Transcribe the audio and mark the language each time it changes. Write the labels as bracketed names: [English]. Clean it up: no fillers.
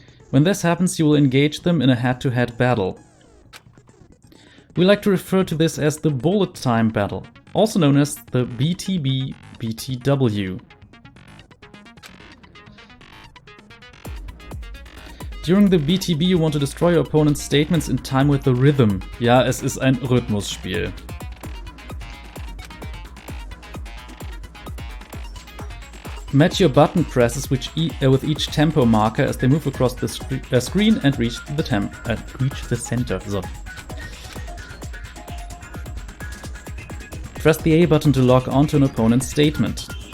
[English] When this happens, you will engage them in a head-to-head battle. We like to refer to this as the bullet time battle, also known as the BTB-BTW. During the BTB you want to destroy your opponent's statements in time with the rhythm. [German] Ja, es ist ein Rhythmusspiel. [English] Match your button presses with each tempo marker as they move across the screen and reach the center. So. Press the A button to lock onto an opponent's statement.